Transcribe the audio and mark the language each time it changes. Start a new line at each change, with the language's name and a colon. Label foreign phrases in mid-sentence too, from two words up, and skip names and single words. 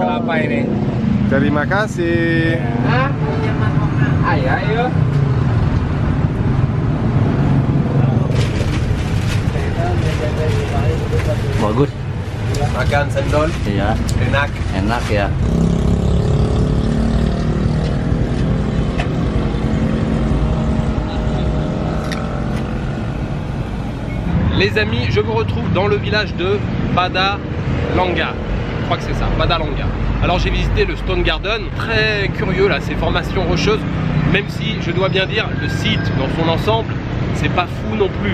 Indonesian: kelapa ini. Terima kasih. Ayo. Bagus. Makan sendol. Iya. Enak. Enak ya.
French: Les amis, je vous retrouve dans le village de Badalanga. Je crois que c'est ça, Badalanga. Alors j'ai visité le Stone Garden, très curieux là, ces formations rocheuses, même si je dois bien dire, le site dans son ensemble, c'est pas fou non plus.